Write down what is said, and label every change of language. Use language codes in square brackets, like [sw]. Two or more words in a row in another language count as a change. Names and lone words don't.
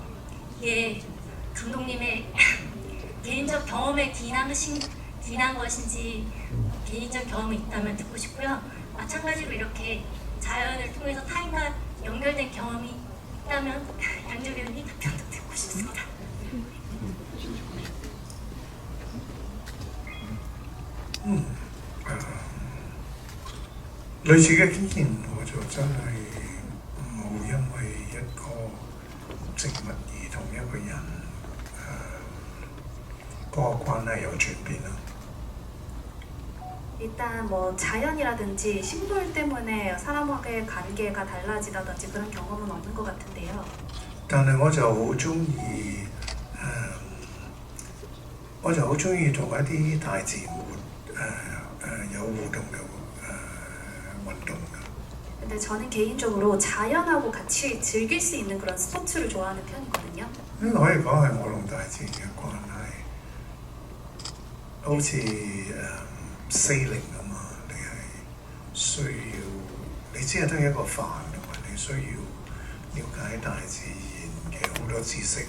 [ko] 이게 감독님의 개인적 경험에 기인한 것인지 개인적 경험이 있다면 듣고 싶고요. 마찬가지로 이렇게 자연을 통해서 타인과 연결된 경험이 있다면 양조 배우님 답변도 듣고 싶습니다. [yue] 類似嘅經驗，我就真係冇因為一個植物而同一個人嗰個關係有轉變啦。 [ko] 일단 뭐 자연이라든지 식물 때문에 사람과의 관계가 달라지다든지 그런 경험은 없는 것 같은데요. [yue] 但係我就好中意同一啲大自然有互動嘅運動嘅。 [ko] 근데 저는 개인적으로 자연하고 같이 즐길 수 있는 그런 스포츠를 좋아하는 편이거든요. [yue] 呢個可以講係我同大自然嘅關係，好似sailing 咁嘛，你係需要你只係得一個帆，同埋你需要了解大自然嘅好多知識。